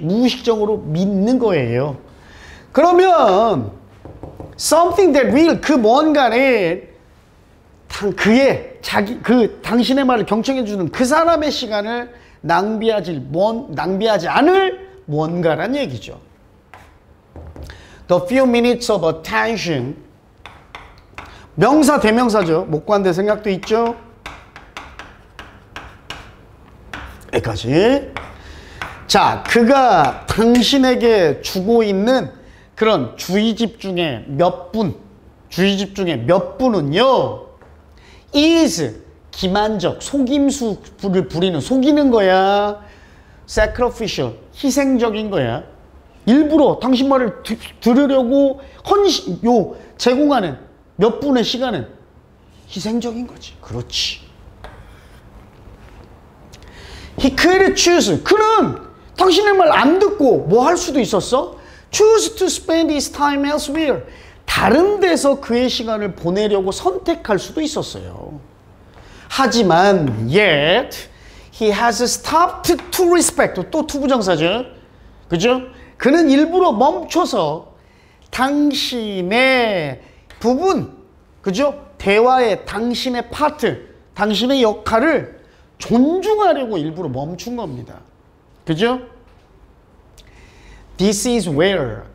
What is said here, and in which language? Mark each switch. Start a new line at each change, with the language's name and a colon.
Korean: 무의식적으로 믿는 거예요. 그러면
English: something that will,
Korean: 그 뭔가는 그의 당신의 말을 경청해 주는 그 사람의 시간을 낭비하지 않을 뭔가란 얘기죠.
English: The few minutes of attention.
Korean: 명사 대명사죠. 목관대 생각도 있죠. 여기까지. 자, 그가 당신에게 주고 있는 그런 주의집 중에 몇 분, 주의집 중에 몇 분은요, is 기만적, 속임수를 부리는, 속이는 거야. sacrificial, 희생적인 거야. 일부러 당신 말을 들으려고 제공하는 몇 분의 시간은 희생적인 거지. 그렇지.
English: He could choose.
Korean: 그는 당신의 말 안 듣고 뭐 할 수도 있었어?
English: Choose to spend his time elsewhere.
Korean: 다른 데서 그의 시간을 보내려고 선택할 수도 있었어요. 하지만
English: yet he has stopped to respect.
Korean: 또 투부정사죠. 그죠? 그는 일부러 멈춰서 당신의 부분, 그죠? 대화의 당신의 파트, 당신의 역할을 존중하려고 일부러 멈춘 겁니다. 그죠?
English: This is where.